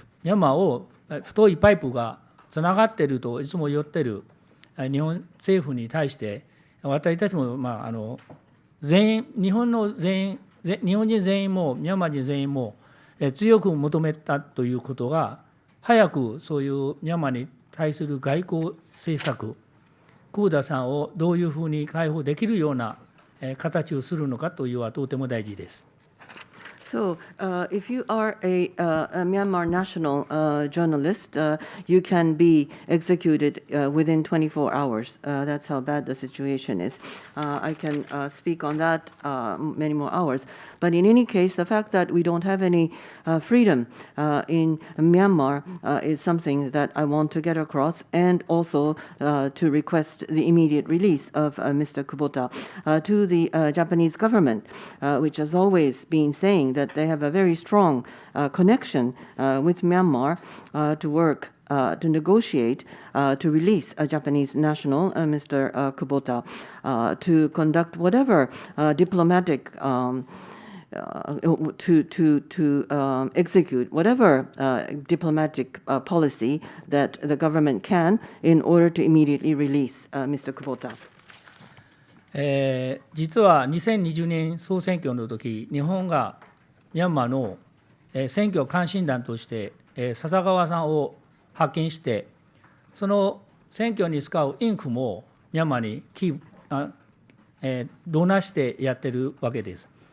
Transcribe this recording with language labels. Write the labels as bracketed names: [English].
[Japanese] ャンマーを太いパイプがつながっているといつも言っている日本政府に対して私たちも、全員日本人全員もミャンマー人全員も強く求めたということが早くそういうミャンマーに対する外交政策、久保田さんをどういうふうに解放できるような形をするのかというのはとても大事です。 [English] So, if you are a Myanmar national journalist, you can be executed within 24 hours. That's how bad the situation is. I can speak on that many more hours. But in any case, the fact that we don't have any freedom in Myanmar is something that I want to get across, and also to request the immediate release of Mr. Kubota to the Japanese government, which has always been saying that they have a very strong connection with Myanmar to work, to negotiate, to release a Japanese national, Mr. Kubota, to conduct whatever diplomatic, to execute whatever diplomatic policy that the government can in order to immediately release Mr. Kubota. [Japanese] 実は2020年総選挙の時、日本がミャンマーの選挙監視団として笹川さんを派遣して、その選挙に使うインクもミャンマーにドナしてやってるわけです。